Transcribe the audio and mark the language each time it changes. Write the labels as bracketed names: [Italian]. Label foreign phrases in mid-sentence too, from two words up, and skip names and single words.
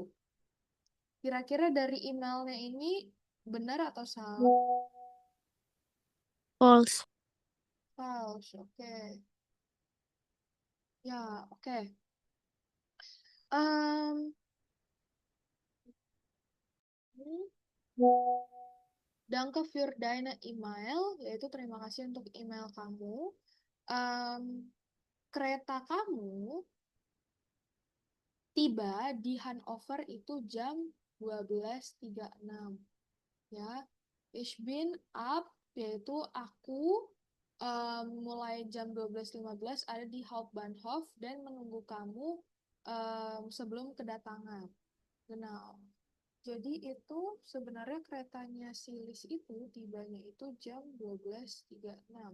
[Indonesian] Kira-kira dari emailnya ini benar atau salah? [English] False. [Indonesian] False, oke. Ya, oke. Em, ini [German] Danke für deine email, [Indonesian] yaitu terima kasih untuk email kamu. Em, Kereta kamu tiba di Hanover itu jam 12:36. Ya, [German] ich bin up, [Indonesian] yaitu aku mulai jam 12:15 ada di Hauptbahnhof dan menunggu kamu sebelum kedatangan. [German] Genau. [Indonesian] Jadi itu sebenarnya keretanya si Lis itu tibanya itu jam 12:36.